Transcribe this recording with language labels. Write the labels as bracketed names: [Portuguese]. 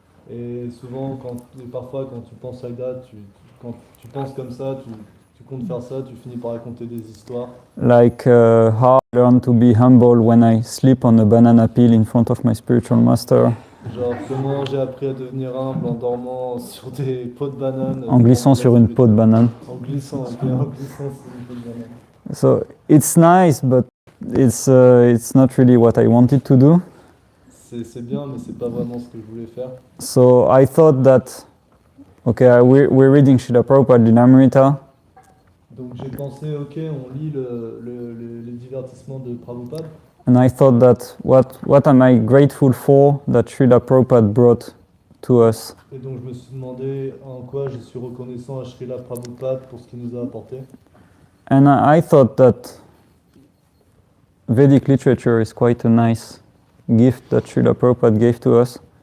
[French] Et souvent, parfois, quand tu penses [English] like that, [French] quand tu penses comme ça, tu comptes faire ça, tu finis par raconter des histoires. [English] Like how I learned to be humble when I sleep on a banana peel in front of my spiritual master. [French] Genre comment j'ai appris à devenir humble en dormant sur des pots de banane. En glissant sur une peau de banane. En glissant sur une peau de banane. [English] So it's nice, but it's not really what I wanted to do. [French] C'est bien, mais c'est pas vraiment ce que je voulais faire. [English] So I thought that, okay, we're reading Srila Prabhupada Lilamrita. [French] Donc j'ai pensé, ok, on lit les divertissements de Prabhupada. [English] And I thought that what am I grateful for that Srila Prabhupada brought to us. [French] Et donc je me suis demandé en quoi je suis reconnaissant à Srila Prabhupada pour ce qu'il nous a apporté. [English] And I thought that Vedic literature is quite a nice gift that Srila Prabhupada gave to us.